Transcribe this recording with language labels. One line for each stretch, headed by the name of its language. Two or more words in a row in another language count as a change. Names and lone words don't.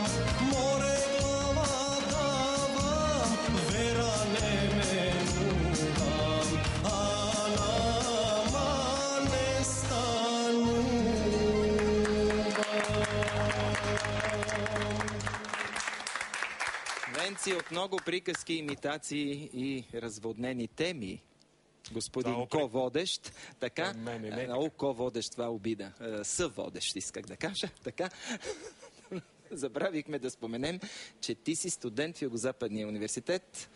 Macedonian: Море глава давам, вера не менувам, а нама не станувам.
Bulgarian: Венци от много приказки, имитации и разводнени теми. Господин ко-водещ, така, ко-водещ, това обида, съводещ, исках да кажа, така. Забравихме да споменем, че ти си студент в Югозападния университет.